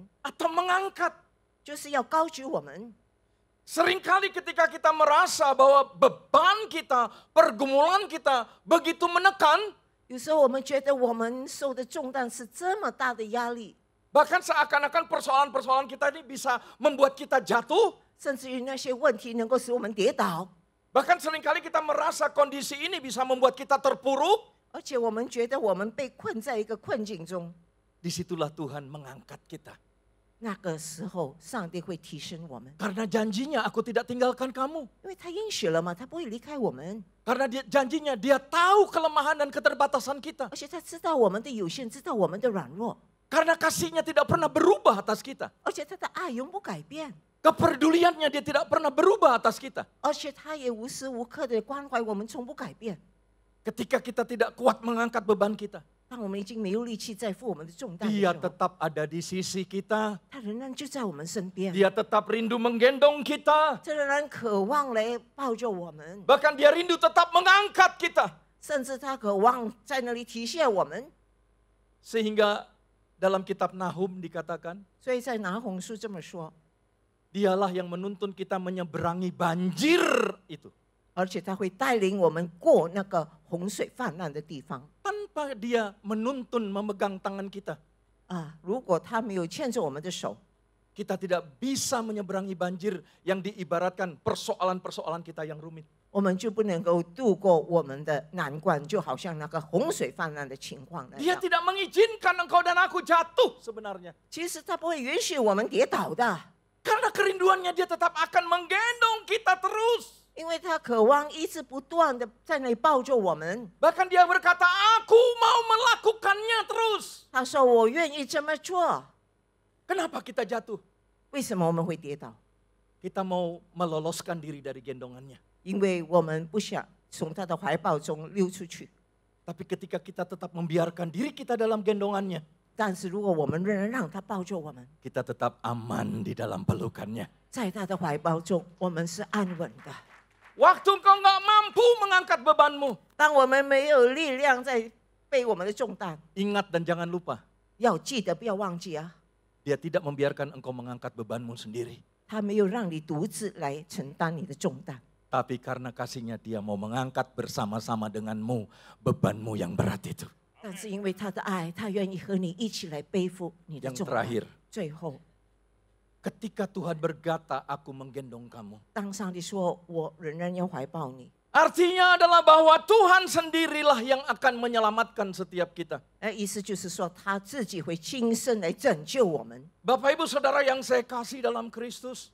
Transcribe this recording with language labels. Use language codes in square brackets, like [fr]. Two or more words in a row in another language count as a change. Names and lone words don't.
[id] Atau mengangkat. [zh] 就是要高举我们。 [id] Seringkali ketika kita merasa bahwa beban kita, pergumulan kita begitu menekan, [zh] 有时候我们觉得我们受的重担是这么大的压力， [id] bahkan seakan-akan persoalan-persoalan kita ini bisa membuat kita jatuh. [zh] 甚至于那些问题能够使我们跌倒， [id] Bahkan seringkali kita merasa kondisi ini bisa membuat kita terpuruk. [zh] 而且我们觉得我们被困在一个困境中。 [id] Disitulah Tuhan mengangkat kita. [zh] 那个时候，上帝会提升我们， [id] Karena janjinya aku tidak tinggalkan kamu. [zh] 因为他应许了嘛，他不会离开我们， [id] Karena janjinya dia tahu kelemahan dan keterbatasan kita. [zh] 而且他知道我们的有限，知道我们的软弱， [id] Karena kasihnya tidak pernah berubah atas kita. [zh] 而且他的爱永不改变， [id] Kepeduliannya dia tidak pernah berubah atas kita. [zh] 而且他也无时无刻的关怀我们，从不改变。 [id] Ketika kita tidak kuat mengangkat beban kita, [zh] 当我们已经没有力气再负我们的重担的 [id] dia [zh] 时候， [id] tetap ada di sisi kita. [zh] 他仍然就在我们身边， [id] Dia tetap rindu menggendong kita. [zh] 他仍然渴望来抱着我们， [id] Bahkan dia rindu tetap mengangkat kita. [zh] 甚至他渴望在那里提携我们。 [id] Sehingga dalam kitab Nahum dikatakan, [zh] 所以在拿红书这么说， [id] dialah yang menuntun kita menyeberangi banjir itu. [zh] 而且他会带领我们过那个洪水泛滥的地方。 [id] Tanpa dia menuntun memegang tangan kita, [zh] 如果他没有牵着我们的手， [id] kita tidak bisa menyeberangi banjir yang diibaratkan persoalan-persoalan kita yang rumit. [zh] 我们就不能够度过我们的难关，就好像那个洪水泛滥的情况那 [id] Dia [zh] 样。 [id] tidak mengizinkan engkau dan aku jatuh sebenarnya. [zh] 其实他不会允许我们跌倒的， [id] Karena kerinduannya dia tetap akan menggendong kita terus. [zh] 因为他渴望一直不断的在那里抱着我们。 [id] Bahkan dia berkata, aku mau melakukannya terus. [zh] 他说：“我愿意这么做。 [id] Kenapa kita jatuh? ” [zh] 为什么我们会跌倒？ [id] Kita mau meloloskan diri dari gendongannya. [zh] 因为我们不想从他的怀抱中溜出去。 [id] Tapi ketika kita tetap membiarkan diri kita dalam gendongannya, [zh] 但是如果我们仍然让他抱着我们， [id] kita tetap aman di dalam pelukannya. [zh] 在他的怀抱中，我们是安稳的。 [id] Waktu engkau nggak mampu mengangkat bebanmu, [zh] 当我们没有力量在背我们的重担， [id] ingat dan jangan lupa, [zh] 要记得不要忘记啊， [id] dia tidak membiarkan engkau mengangkat bebanmu sendiri. [zh] 他没有让你独自来承担你的重担， [id] Tapi karena kasihnya dia mau mengangkat bersama-sama denganmu bebanmu yang berat itu. [zh] 但是因为他的爱，他愿意和你一起来背负你的 [id] Yang [zh] 重担。 [id] terakhir, [zh] 最后， [id] ketika Tuhan berkata, aku menggendong kamu. [zh] 当上帝说我仍然要怀抱你， [id] Artinya adalah bahwa Tuhan sendirilah yang akan menyelamatkan setiap kita. [zh] 意思就是说他自己会亲身来拯救我们。 [id] Bapak Ibu Saudara yang saya kasih dalam Kristus,